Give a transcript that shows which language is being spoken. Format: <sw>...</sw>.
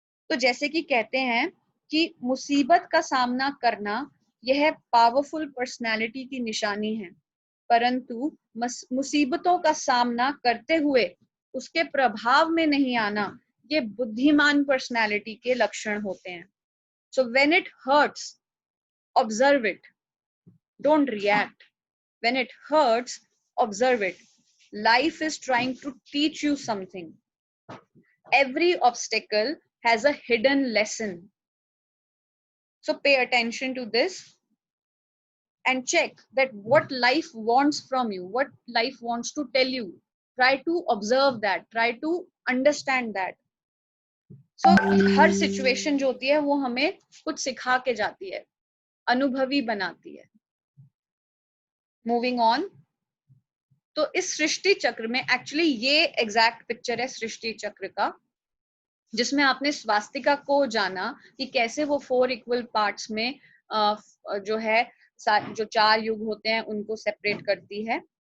<hi>तो जैसे कि कहते हैं कि मुसीबत का सामना करना यह पावरफुल पर्सनालिटी की निशानी है, परंतु मुसीबतों का सामना करते हुए उसके प्रभाव में नहीं आना, ये बुद्धिमान पर्सनालिटी के लक्षण होते हैं।</hi> <en>So when it hurts, observe it, don't react. When it hurts, observe it. Life is trying to teach you something. Every obstacle has a hidden lesson. So pay attention to this and check that what life wants from you, what life wants to tell you. Try to observe that, try to understand that.</en> <hi>So हर situation जो होती है वो हमें कुछ सिखा के जाती है, अनुभवी बनाती है।</hi> <en>Moving on,</en> <hi>तो इस सृष्टि चक्र में एक्चुअली ये एग्जैक्ट पिक्चर है सृष्टि चक्र का, जिसमें आपने स्वास्तिका को जाना कि कैसे वो 4 इक्वल पार्ट्स में जो है जो 4 युग होते हैं उनको सेपरेट करती है।</hi>